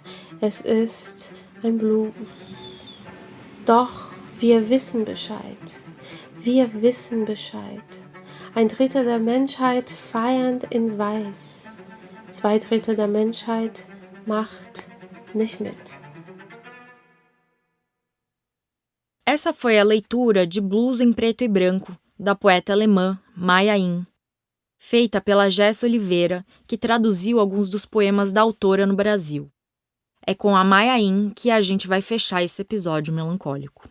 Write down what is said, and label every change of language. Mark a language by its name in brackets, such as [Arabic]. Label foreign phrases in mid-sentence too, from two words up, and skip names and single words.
[German] Es ist ein Blues. Doch wir wissen Bescheid. Wir wissen Bescheid. Ein Drittel der Menschheit feiert in Weiß. 2/3 der Menschheit macht nicht mit. [Portuguese] Essa foi a leitura de Blues em Preto e Branco, da poeta alemã Maya Angelou, feita pela Jess Oliveira, que traduziu alguns dos poemas da autora no Brasil. É com a Maya Angelou que a gente vai fechar esse episódio melancólico.